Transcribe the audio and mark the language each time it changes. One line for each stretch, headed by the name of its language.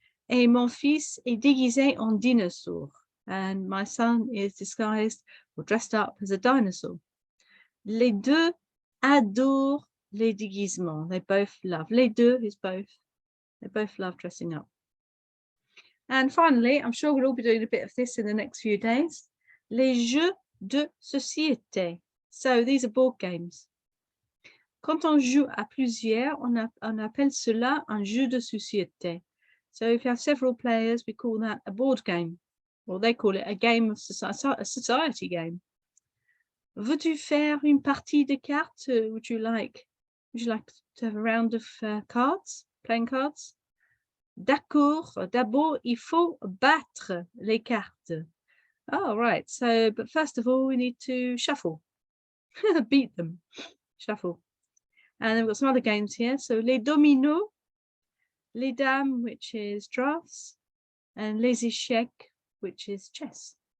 French: Et mon fils est déguisé en dinosaure.
English: And my son is disguised or dressed up as a dinosaur.
French: Les deux adorent les déguisements.
English: They both love. Les deux is both. They both love dressing up. And finally, I'm sure we'll all be doing a bit of this in the next few days.
French: Les jeux de société.
English: So these are board games.
French: Quand on joue à plusieurs, on appelle cela un jeu de société.
English: So if you have several players, we call that a board game. Or they call it a game of society, a society game.
French: Veux-tu faire une partie de cartes?
English: Would you like to have a round of cards, playing cards?
French: D'accord, d'abord, il faut battre les cartes.
English: Oh, right. So, but first of all, we need to shuffle, beat them, shuffle. And then we've got some other games here. So, les dominos, les dames, which is drafts, and les échecs, which is chess.